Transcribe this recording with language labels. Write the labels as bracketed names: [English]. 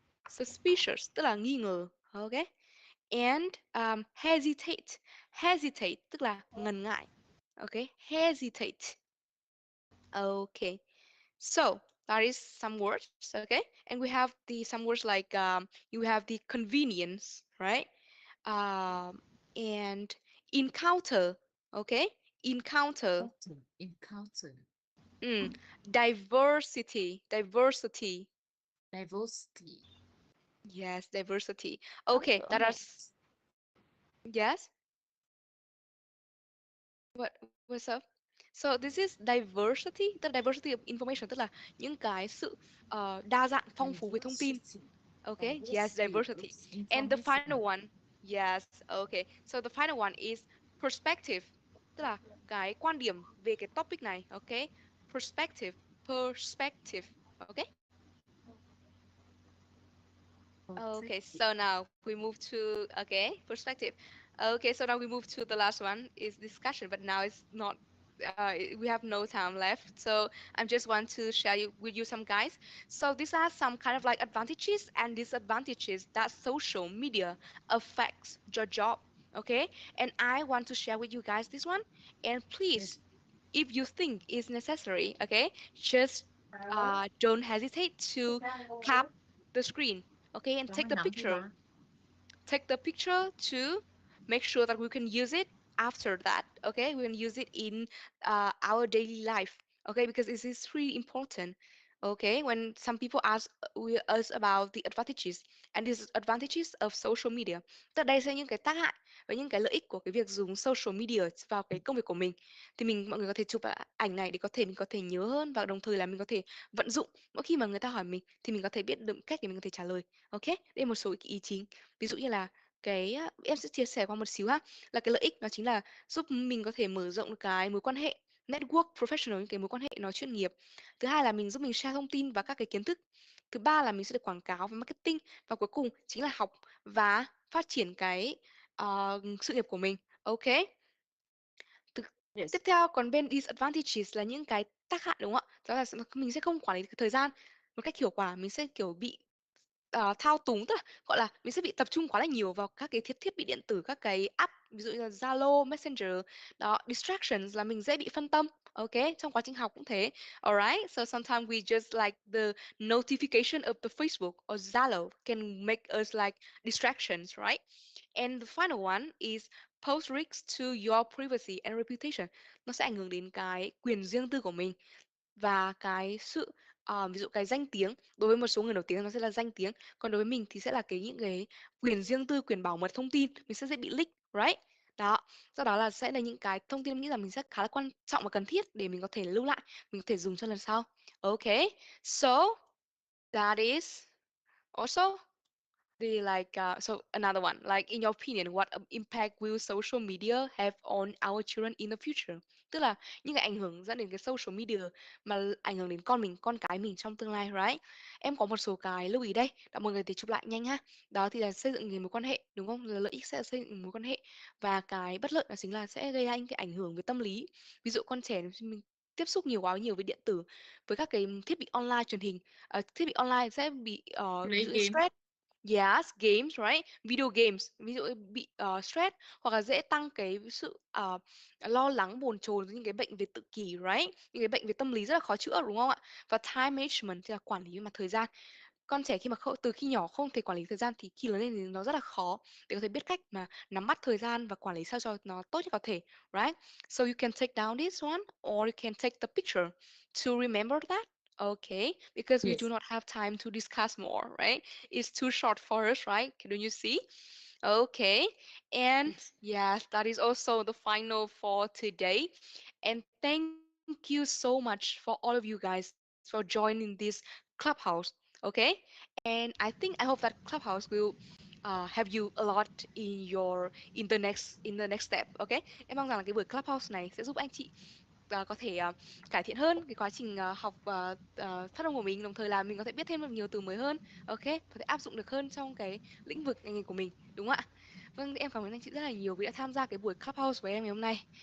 [English] Suspicious [Vietnamese] tức là nghi ngờ. [English] Okay. And hesitate. [Vietnamese] Hesitate tức là ngần ngại. [English] Okay. Hesitate. Okay. So that is some words, okay? And we have the some words like you have the convenience, right? And encounter, okay? Encounter. Encounter. Mm. Diversity, diversity. Diversity. Yes, diversity. Okay, that is yes. What's up? So this is diversity, [Vietnamese] tức là [English] diversity of information, [Vietnamese] tức là những cái sự đa dạng, phong phú về thông tin. [English] Diversity. Okay, yes, Diversity of And the final information. one, yes, okay. So the final one is perspective, [Vietnamese] tức là cái quan điểm về cái topic này, [English] okay? Perspective, perspective, okay? Okay, so now we move to, okay, perspective. Okay, so now we move to the last one is discussion, but now it's not, we have no time left. So I just want to share with you some guys. So these are some kind of like advantages and disadvantages that social media affects your job. Okay, and I want to share with you guys this one. And please, if you think it's necessary, okay, just don't hesitate to tap the screen, okay, and take the picture. Take the picture to make sure that we can use it after that, okay? We can use it in our daily life, okay? Because this is really important, okay? When some people ask us about the advantages and disadvantages of social media, [Vietnamese] tức là đây sẽ những cái tác hại và những cái lợi ích của cái việc dùng social media vào cái công việc của mình. Thì mọi người có thể chụp ảnh này để mình có thể nhớ hơn, và đồng thời là mình có thể vận dụng mỗi khi mà người ta hỏi mình thì mình có thể biết được cách để mình có thể trả lời, ok? Đây là một số ý chính. Ví dụ như là em sẽ chia sẻ qua một xíu ha, là cái lợi ích đó chính là giúp mình có thể mở rộng cái mối quan hệ network professional, những cái mối quan hệ nó chuyên nghiệp. Thứ hai là giúp mình share thông tin và các cái kiến thức. Thứ ba là mình sẽ được quảng cáo và marketing, và cuối cùng chính là học và phát triển cái sự nghiệp của mình, ok? Tiếp theo còn bên disadvantages là những cái tác hại, đúng không ạ? Đó là mình sẽ không quản lý thời gian một cách hiệu quả, mình sẽ kiểu bị thao túng, tức là gọi là mình sẽ bị tập trung quá là nhiều vào các cái thiết bị điện tử, các cái app ví dụ như là Zalo, Messenger đó. Distractions là mình dễ bị phân tâm, Okay, trong quá trình học cũng thế. [English] Alright, so sometimes we just like the notification of the Facebook or Zalo can make us like distractions, right? And the final one is pose risks to your privacy and reputation. [Vietnamese] Nó sẽ ảnh hưởng đến cái quyền riêng tư của mình và cái sự ví dụ cái danh tiếng. Đối với một số người nổi tiếng nó sẽ là danh tiếng, còn đối với mình thì sẽ là những cái quyền riêng tư, quyền bảo mật thông tin, mình sẽ dễ bị leak, right? Đó, do đó là sẽ là những cái thông tin em nghĩ rằng mình sẽ khá là quan trọng và cần thiết để mình có thể lưu lại, mình có thể dùng cho lần sau. [English] Okay, so that is also the like so another one, like in your opinion, what impact will social media have on our children in the future? [Vietnamese] Tức là những cái ảnh hưởng dẫn đến cái social media mà ảnh hưởng đến con mình, con cái mình trong tương lai, right? Em có một số cái lưu ý đây, đã mọi người thì chụp lại nhanh ha. Đó thì là xây dựng những mối quan hệ, đúng không? Là lợi ích sẽ là xây dựng mối quan hệ, và cái bất lợi đó chính là sẽ gây ra những cái ảnh hưởng về tâm lý. Ví dụ con trẻ mình tiếp xúc nhiều quá nhiều với điện tử, với các cái thiết bị online truyền hình, thiết bị online sẽ bị ví dụ như [English] game. stress. Yes, games, right? [Vietnamese] Video games, ví dụ bị stress, hoặc là dễ tăng cái sự lo lắng, bồn chồn, những cái bệnh về tự kỷ, right? Những cái bệnh về tâm lý rất là khó chữa, đúng không ạ? Và time management thì là quản lý về mặt thời gian. Con trẻ khi mà từ khi nhỏ không thể quản lý thời gian thì khi lớn lên thì nó rất là khó để có thể biết cách mà nắm bắt thời gian và quản lý sao cho nó tốt nhất có thể, right? [English] So you can take down this one or you can take the picture to remember that. Okay, because we Yes. do not have time to discuss more, right? It's too short for us, right? Don't you see? Okay, and yes, that is also the final for today. And thank you so much for all of you guys for joining this Clubhouse. Okay, and I think I hope that Clubhouse will have you a lot in the next step. [Vietnamese] Okay, em mong rằng là cái buổi Clubhouse này sẽ giúp anh chị có thể cải thiện hơn cái quá trình học phát âm của mình, đồng thời là mình có thể biết thêm được nhiều từ mới hơn. Ok, có thể áp dụng được hơn trong cái lĩnh vực ngành nghề của mình, đúng không ạ? Vâng, em cảm ơn anh chị rất là nhiều vì đã tham gia cái buổi Clubhouse với em ngày hôm nay.